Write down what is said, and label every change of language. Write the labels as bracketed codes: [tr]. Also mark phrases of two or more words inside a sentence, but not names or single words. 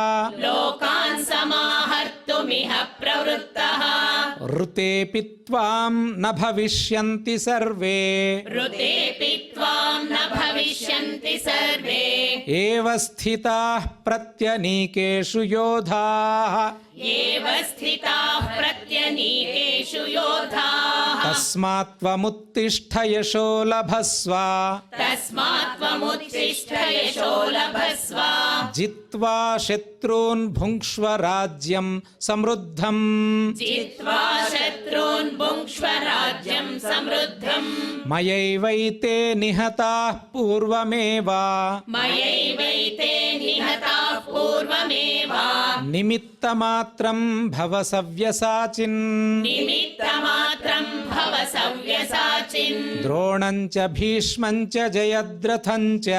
[sa] ऋतेऽपि त्वां न भविष्यन्ति सर्वे एव स्थिताः प्रत्यनीकेषु योधाः तस्मात् त्वमुत्तिष्ठ यशो लभस्व जित्वा शत्रून् भुङ्क्ष्व राज्यं समृद्धम् మయైవైతే నిహతాః పూర్వమేవ మయైవైతే నిహతాః పూర్వమేవ నిమిత్తమాత్రం భవ సవ్యసాచిన్ నిమిత్తమాత్రం భవ సవ్యసాచిన్ ద్రోణం చ భీష్మం చ జయద్రథం చ